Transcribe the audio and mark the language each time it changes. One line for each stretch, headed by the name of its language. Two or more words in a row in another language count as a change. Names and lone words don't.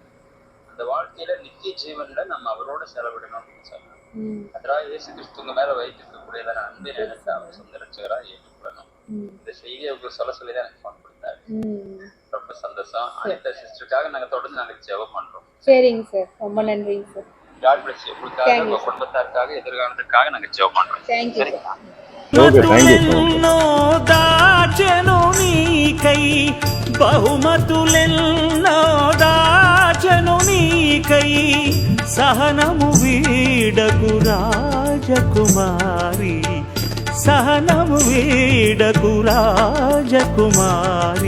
Tamil: அந்த வாழ்க்கையில நித்திய ஜீவன்ல நம்ம அவரோட செலவிடணும் அப்படின்னு சொன்னாங்க. அதனால இயேசு கிறிஸ்து உங்க மேல வைத்திருக்கக்கூடியதான அன்பை நினைத்து அவர் சொந்த ரட்சகரா ஏற்றுக்கொள்ளணும். இந்த செய்தியை உங்களுக்கு சொல்லதான் எனக்கு ஃபோன் கொடுத்தாரு. ரொம்ப சந்தோஷம். அனிதா சிஸ்டருக்காக நாங்க தொடர்ந்து நாங்க ஜெபம் பண்றோம். சரிங்க சார், ரொம்ப நன்றிங்க சார்.
English: God bless you.
Tamil: உங்களுக்காக உங்க குடும்பத்தாருக்காக எதிர்காலத்திற்காக நாங்க ஜெபம் பண்றோம். தேங்க்யூ சார்.
Telugu: మతులెన్నో దాచెను నీకై, బహుమతులెన్నో దాచెను నీకై, సహనము వీడకు రాజకుమారి, సహనము వీడకు రాజకుమారి.